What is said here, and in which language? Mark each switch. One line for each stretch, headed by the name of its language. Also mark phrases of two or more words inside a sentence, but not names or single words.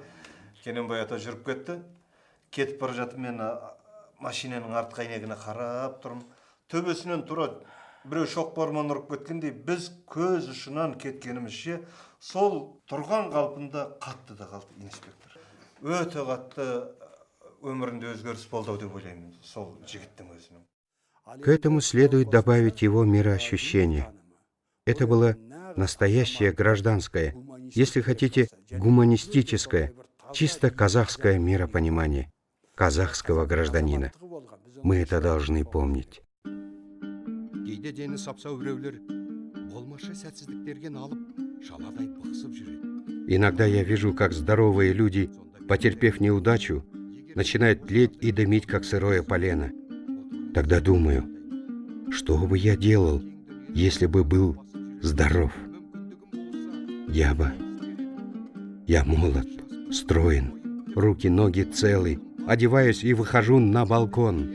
Kazakh: Кененбай ата жүріп кетті. Кетіп бара жатып, мен машинаның артқы әйнегіне қарап тұрмын. Төбесінен тура біреу шоқпармен ұрып кеткендей, біз көз ұшынан кеткенімізше сол тұрған қалпында қатты да қалды инспектор. Өте қатты өмірінде өзгеріс болды деп ойлаймын сол жігіттің өзінің.
Russian: К этому следует добавить его мироощущение. Это было настоящее гражданское, если хотите, гуманистическое, чисто казахское миропонимание. казахского гражданина. Мы это должны помнить.
Kazakh: Кейде дені сапсау біреулер болмашы сәтсіздіктерген алып, шаладай бықсып жүреді.
Russian: Иногда я вижу, как здоровые люди, потерпев неудачу, начинают тлеть и дымить, как сырое полено. Тогда думаю, что бы я делал, если бы был здоров? Я молод, строен, руки, ноги целы, одеваюсь и выхожу на балкон.